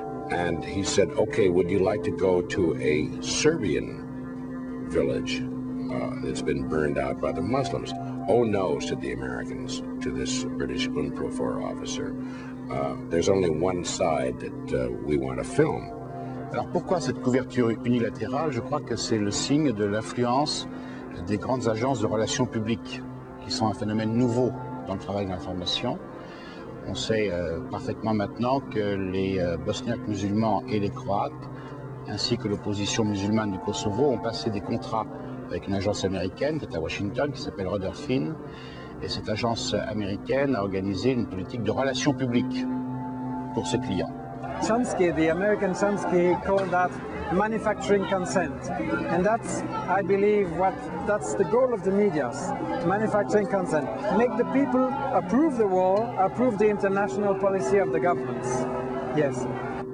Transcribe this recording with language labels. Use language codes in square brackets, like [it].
[en] And he said, okay, would you like to go to a Serbian village that's been burned out by the Muslims? Oh no, said the Americans to this British UNPROFOR officer. There's only one side that we want to film. [fr] Alors pourquoi cette couverture unilatérale? Je crois que c'est le signe de l'influence des grandes agences de relations publiques, qui sont un phénomène nouveau dans le travail de l'information. On sait parfaitement maintenant que les Bosniaques musulmans et les Croates, ainsi que l'opposition musulmane du Kosovo, ont passé des contrats avec une agence américaine qui est à Washington, qui s'appelle Rutherford. Et cette agence américaine a organisé une politique de relations publiques pour ses clients. [en] Chomsky, the American Chomsky, called that manufacturing consent. And that's, I believe, that's the goal of the medias, manufacturing consent. Make the people approve the war, approve the international policy of the governments. Yes.